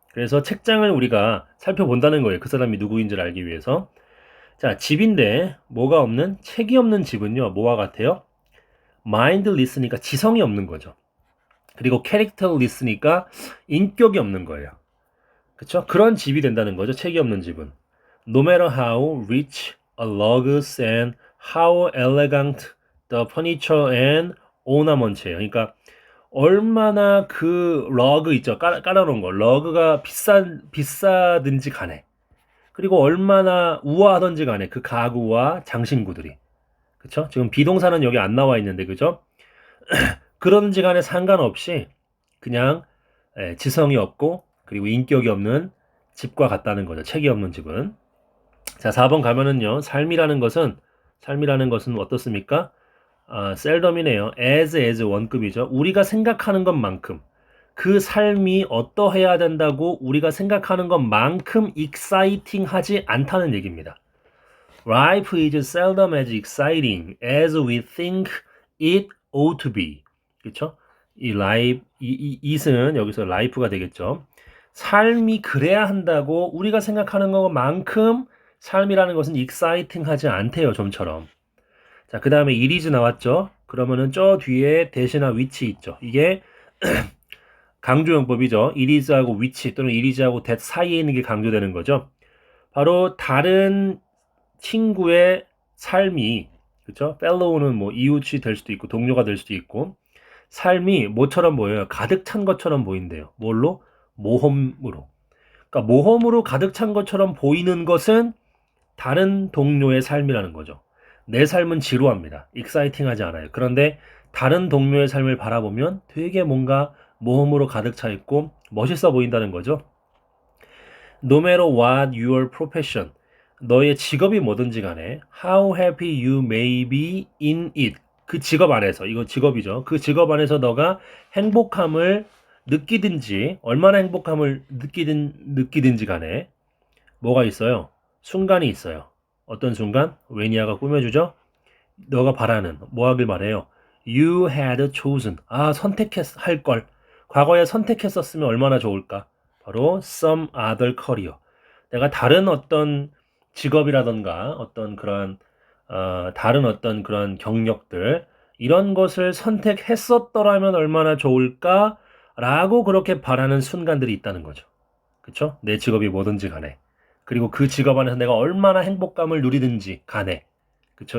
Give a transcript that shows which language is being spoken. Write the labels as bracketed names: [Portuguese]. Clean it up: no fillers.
[Korean] 그래서 책장을 우리가 살펴본다는 거예요. 그 사람이 누구인지를 알기 위해서. 자, 집인데 뭐가 없는 책이 없는 집은요. 뭐와 같아요? mindless니까 지성이 없는 거죠. 그리고 characterless니까 인격이 없는 거예요. 그쵸? 그런 집이 된다는 거죠. 책이 없는 집은. [English] No matter how rich a lugs and how elegant the furniture and ornament예요. [Korean] 그러니까 얼마나 그 러그 있죠. 깔아놓은 거. 러그가 비싸든지 간에. 그리고 얼마나 우아하던지 간에 그 가구와 장신구들이. 그쵸? 지금 비동사는 여기 안 나와 있는데, 그죠? 그런지 간에 상관없이 그냥 지성이 없고 그리고 인격이 없는 집과 같다는 거죠. 책이 없는 집은. 자, 4번 가면은요. 삶이라는 것은 어떻습니까? 셀덤이네요. as 원급이죠. 우리가 생각하는 것만큼 그 삶이 어떠해야 된다고 우리가 생각하는 것만큼 exciting하지 않다는 얘기입니다. [English] Life is seldom as exciting as we think it ought to be. [Korean] 그렇죠? 이 life, it은 여기서 life가 되겠죠. 삶이 그래야 한다고 우리가 생각하는 것만큼 삶이라는 것은 exciting하지 않대요, 좀처럼. 자, 그 다음에 it is 나왔죠. 그러면은 저 뒤에 대시나 which 있죠. 이게 강조용법이죠. it is하고 which 또는 it is하고 that 사이에 있는 게 강조되는 거죠. 바로 다른 친구의 삶이, 그쵸? fellow는 뭐 이웃이 될 수도 있고 동료가 될 수도 있고 삶이 뭐처럼 보여요? 가득 찬 것처럼 보인대요. 뭘로? 모험으로. 그러니까 모험으로 가득 찬 것처럼 보이는 것은 다른 동료의 삶이라는 거죠. 내 삶은 지루합니다. 익사이팅하지 않아요. 그런데 다른 동료의 삶을 바라보면 되게 뭔가 모험으로 가득 차 있고 멋있어 보인다는 거죠. [English] No matter what your profession, [Korean] 너의 직업이 뭐든지 간에 [English] how happy you may be in it. [Korean] 그 직업 안에서, 이거 직업이죠. 그 직업 안에서 너가 행복함을 느끼든지 얼마나 행복함을 느끼든지 간에 뭐가 있어요? 순간이 있어요. 어떤 순간? 왜니아가 꾸며주죠? 너가 바라는 뭐 하길 말해요? [English] You had chosen. [Korean] 선택할 걸. 과거에 선택했었으면 얼마나 좋을까? [English] 바로 some other career. [Korean] 내가 다른 어떤 직업이라던가 어떤 그런 다른 어떤 그런 경력들 이런 것을 선택했었더라면 얼마나 좋을까라고 그렇게 바라는 순간들이 있다는 거죠. 그쵸? 내 직업이 뭐든지 간에. 그리고 그 직업 안에서 내가 얼마나 행복감을 누리든지 간에. 그쵸?